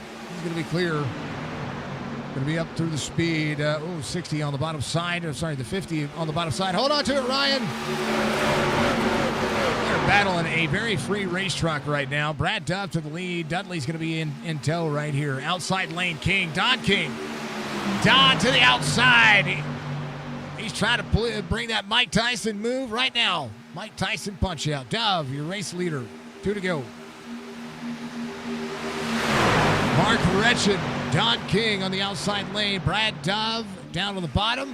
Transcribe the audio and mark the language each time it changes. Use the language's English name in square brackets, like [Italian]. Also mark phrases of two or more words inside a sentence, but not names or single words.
[English] He's going to be clear. Going to be up through the speed. 60 on the bottom side. The 50 on the bottom side. Hold on to it, Ryan. They're battling a very free race truck right now. Brad Dove to the lead. Dudley's going to be in tow right here. Outside lane, King. Don King. Don to the outside. He's trying to bring that Mike Tyson move right now. Mike Tyson punch out. Dove, your race leader. 2 to go. Mark Retchin. Don King on the outside lane. Brad Dove down to the bottom.